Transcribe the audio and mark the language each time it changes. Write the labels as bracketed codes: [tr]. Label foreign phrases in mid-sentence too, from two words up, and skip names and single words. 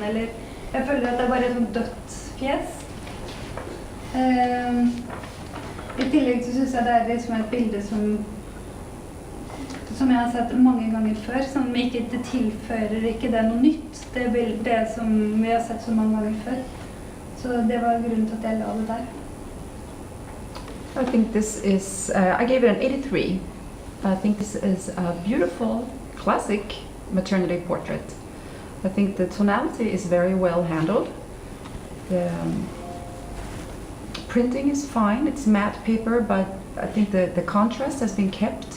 [no] Eller jeg føler at det er bare et sånt dødt fjes. I tillegg så synes jeg det er liksom et bilde som jeg har sett mange ganger før, som ikke det tilfører ikke det noe nytt. Det er det som vi har sett så mange ganger før. Så det var grunnen til at jeg la det der. [en] I think this is, I gave it an 83. I think this is a beautiful, classic maternity portrait. I think the tonality is very well handled. The printing is fine, it's matte paper, but I think the contrast has been kept.